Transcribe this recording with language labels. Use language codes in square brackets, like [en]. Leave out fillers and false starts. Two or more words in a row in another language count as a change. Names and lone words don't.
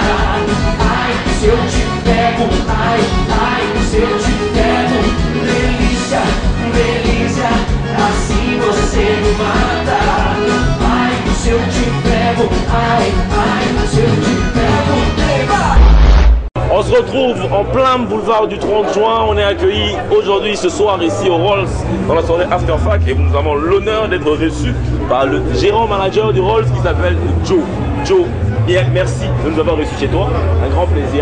[pt] Ai, se eu te pego, ai, se eu te pego. Delícia, delícia, assim você me mata. Ai, se eu te pego, ai, se eu te pego. [fr] On se retrouve en plein boulevard du 30 juin. On est accueillis aujourd'hui, ce soir, ici au Rolls, dans la soirée After Fac. Et nous avons l'honneur d'être reçus par le gérant manager du Rolls qui s'appelle Joe. Joe, bien, merci de nous avoir reçus chez toi. Un grand plaisir.